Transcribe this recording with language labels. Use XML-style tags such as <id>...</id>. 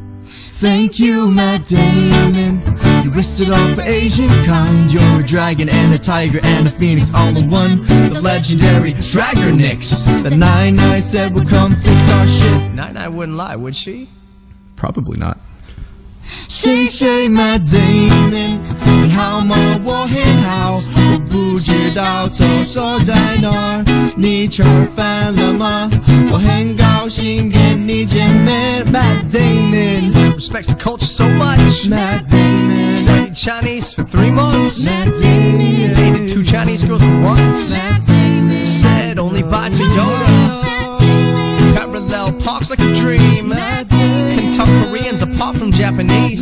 <en>Thank you, Matt Damon, you risked it all for Asian kind. You're a dragon and a tiger and a phoenix all in one. The legendary Dragonix. The 99 said would come fix our shit. Nine wouldn't lie, would she? Probably not.</en> <zh>谢谢 Matt Damon， 你好吗？我很好，我不知道厕所在哪儿，你吃饭了吗？我很高兴跟你见面 ，Matt Damon。</zh> <en>Respects the culture so much. Matt Damon. Studied Chinese for 3 months. Matt Damon. Dated 2 Chinese girls at once. Matt Damon. Said only buy Toyota. Parallel parks like a dream. Matt Damon. Can tell Koreans apart from Japanese.</en>